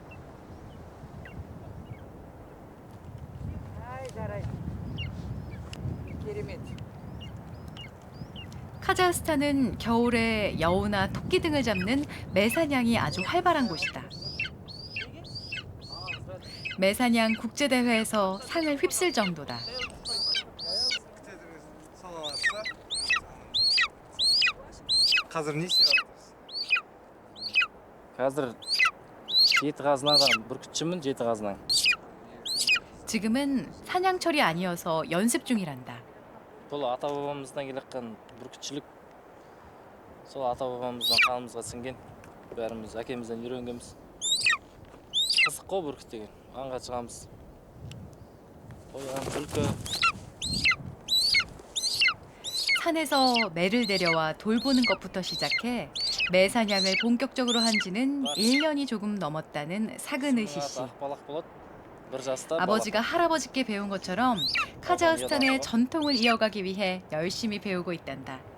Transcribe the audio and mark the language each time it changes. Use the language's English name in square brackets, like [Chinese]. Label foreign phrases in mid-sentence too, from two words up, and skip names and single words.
[Korean] 카자흐스탄은 겨울에 여우나 토끼 등을 잡는 매사냥이 아주 활발한 곳이다. 매사냥 국제대회에서 상을 휩쓸 정도다. [Kazakh] Қазір не істеп Қазір жеті қазынаға бүркітшімін, жеті қазына. [Korean] 지금은 사냥철이 아니어서 연습 중이란다. [Kazakh] Бұл ата бабамыздан келеатқан бүркітшілік. Сол ата бабамыздан қанымызға сіңген. Бәріміз әкемізден үйренгенбіз. Қызық қой бүркіт деген. Аңға шығамыз. қоян, түлкі. [Korean] 산에서 매를 데려와 돌보는 것부터 시작해 매 사냥을 본격적으로 한 지는 1년이 조금 넘었다는 사그느시 씨. 아버지가 할아버지께 배운 것처럼 카자흐스탄의 전통을 이어가기 위해 열심히 배우고 있단다.